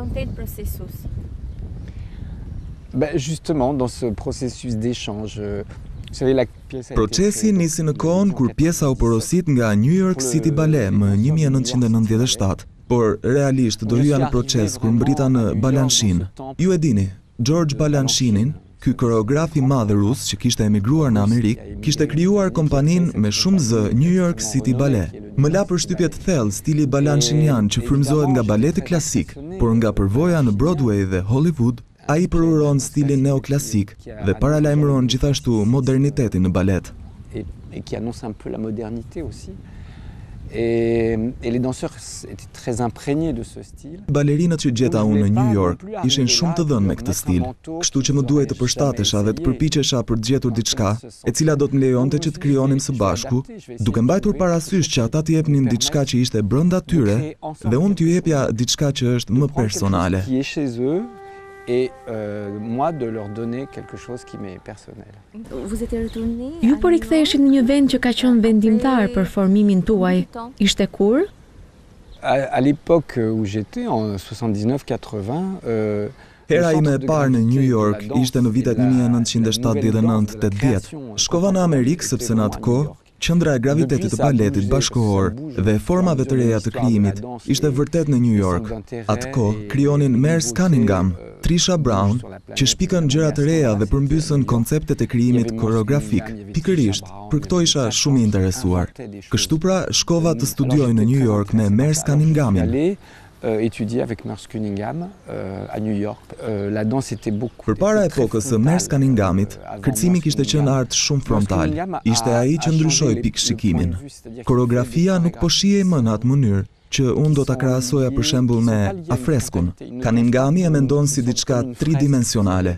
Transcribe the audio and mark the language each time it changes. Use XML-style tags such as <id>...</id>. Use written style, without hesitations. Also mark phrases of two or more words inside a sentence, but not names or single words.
<fr>Ben justement, dans ce processus d'échange, vous savez, la pièce a été</fr> <sq>Procesi nisi në kohën kur pjesa u porosit nga New York City Ballet më 1997, por realisht do hyja në proces kur mbrita në Balanchine. Ju e dini, George Balanchinin, ky koreograf I madh rus që kishte emigruar në Amerikë, kishte krijuar kompaninë me shumë zë New York City Ballet. Më la përshtypje të thellë stili balanchinian që frymëzohet nga baleti klasik, por nga përvoja në Broadway dhe Hollywood, ai përuron stilin neoklasik dhe paralajmëron gjithashtu modernitetin në balet.</sq> <fr>Et qui annonce un peu la modernité aussi. Et les danseurs étaient très imprégnés de ce style.</fr> <sq>Balerinat që gjeta unë në New York ishin shumë të dhënë me këtë stil, kështu që më duhej të përshtatesha dhe të përpiqesha për të gjetur diçka e cila do të më lejonte që të krijonim së bashku, duke mbajtur parasysh që ata t'i jepnin diçka që ishte brenda tyre dhe unë t'ju jepja diçka që është më personale.</sq> <fr>Et moi de leur donner quelque chose qui m'est personnel.</fr> <sq>Ju po riktheheshin në një vend që ka qenë vendimtar për formimin tuaj. Ishte kur?</sq> <fr>À l'époque où j'étais, en 79-80,</fr> <sq>Hera ime e parë në New York ishte në vitet 1979-80. Shkova në Amerikë sepse në atë kohë qendra e gravitetit të baletit bashkëkohor dhe formave të reja të krijimit ishte vërtet në New York. Atë kohë krijonin Merce Cunningham, Trisha Brown, që shpikën gjëra të reja dhe përmbysën konceptet e krijimit koreografik. Pikërisht, për këto isha shumë i interesuar. Kështu pra, shkova të studioj në New York me Merce Cunninghamin.</sq> <fr>Étudier avec Merce Cunningham à New York. La danse était beaucoup.</fr> <sq>Përpara epokës së Merce Cunninghamit, kërcimi kishte qenë art shumë frontal. Ishte ai që ndryshoi pikëshikimin. Koreografia nuk po shihej më në atë mënyrë që unë do ta krahasoja për shembull me afreskun. Cunninghami e mendon si diçka tridimensionale.</sq>